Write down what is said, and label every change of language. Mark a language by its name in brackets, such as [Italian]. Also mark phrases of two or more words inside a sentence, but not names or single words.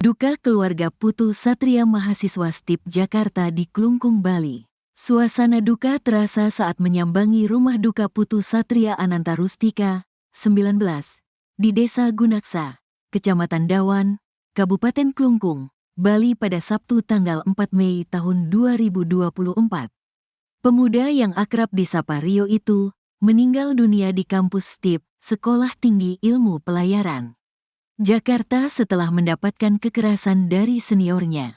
[Indonesian] Duka keluarga Putu Satria mahasiswa STIP Jakarta di Klungkung, Bali. Suasana duka terasa saat menyambangi rumah duka Putu Satria Ananta Rustika, 19, di Desa Gunaksa, Kecamatan Dawan, Kabupaten Klungkung, Bali pada Sabtu tanggal 4 Mei tahun 2024. Pemuda yang akrab disapa Rio itu meninggal dunia di kampus STIP, Sekolah Tinggi Ilmu Pelayaran, Jakarta setelah mendapatkan kekerasan dari seniornya.